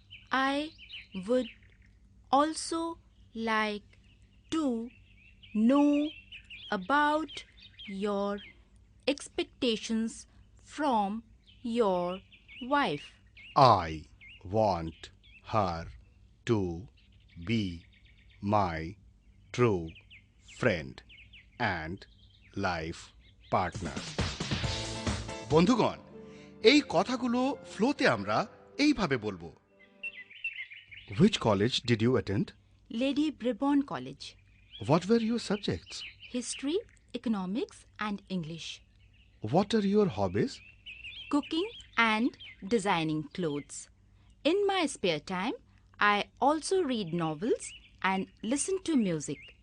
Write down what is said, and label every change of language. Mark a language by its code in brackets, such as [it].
[en] I would also like to know about your expectations from your wife. I want her to be my true friend and life partner. [bn] বন্ধুগণ, এই কথাগুলো ফ্লোতে আমরা এইভাবে বলবো। [en] Which college did you attend? Lady Bribon College. What were your subjects? History, Economics, and English. What are your hobbies? Cooking and designing clothes. In my spare time, I also read novels and listen to music,